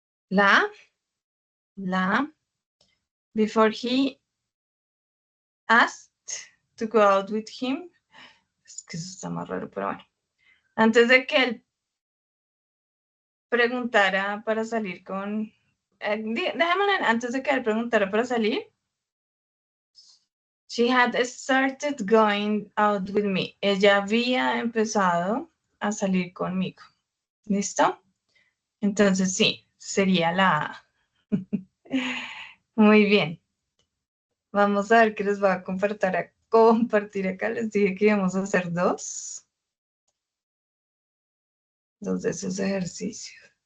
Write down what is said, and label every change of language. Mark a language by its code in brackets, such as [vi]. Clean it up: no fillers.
[en] La A, before he asked to go out with him. [es] Es que eso está más raro, pero bueno. Antes de que él preguntara para salir con... déjame antes de que él preguntara para salir. [en] She had started going out with me. [es] Ella había empezado a salir conmigo. ¿Listo? Entonces sí, sería la A. Muy bien. Vamos a ver qué les va a compartir acá. Les dije que íbamos a hacer 2 de esos ejercicios.